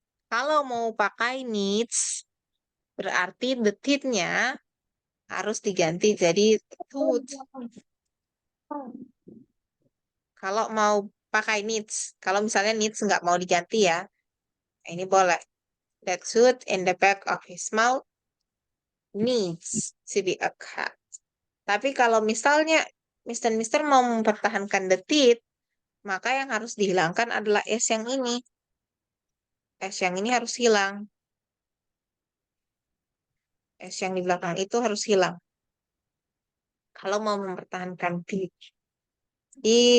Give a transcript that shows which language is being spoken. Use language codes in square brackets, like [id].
[id] Kalau mau pakai needs, berarti the teeth-nya harus diganti jadi tooth. Kalau mau pakai needs, kalau misalnya needs nggak mau diganti ya, ini boleh. [en] That tooth in the back of his mouth needs to be a cut. [id] Tapi kalau misalnya Mister mau mempertahankan the teeth, maka yang harus dihilangkan adalah S yang ini. S yang ini harus hilang. S yang di belakang itu harus hilang. Kalau mau mempertahankan teeth.